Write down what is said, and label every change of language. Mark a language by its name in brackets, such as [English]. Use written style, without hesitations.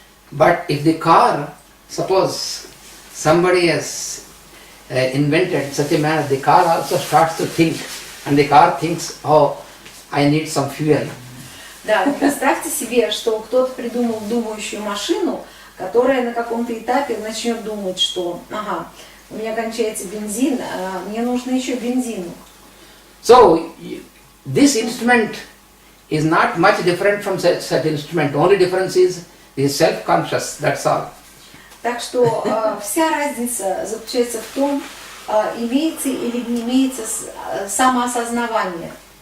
[English] But if the car, suppose somebody has invented such a manner, the car also starts to think, and the car thinks, oh, I need some fuel. [Russian] Да, представьте себе, что кто-то придумал думающую машину, которая на каком-то этапе начнет думать, что, ага, у меня кончается бензин, а мне нужно еще бензину. [English] So this instrument is not much different from such instrument. The only difference is self-conscious. That's all. [Russian] Так что вся разница заключается в том, имеется или не имеется самоосознание.